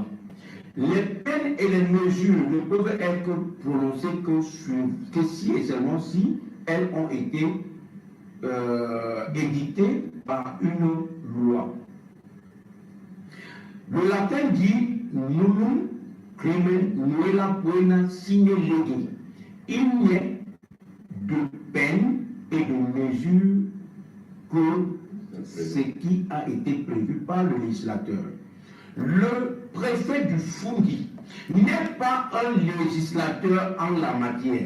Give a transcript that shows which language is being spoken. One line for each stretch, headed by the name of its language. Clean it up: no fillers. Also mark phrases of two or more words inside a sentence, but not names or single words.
French: Les peines et les mesures ne peuvent être prononcées que si et seulement si elles ont été édictées par une loi. Le latin dit
Latin: nullum crimen nulla poena sine lege.
French: Il n'y a de peine et de mesure que ce qui a été prévu par le législateur. Le préfet du Foundi n'est pas un législateur en la matière.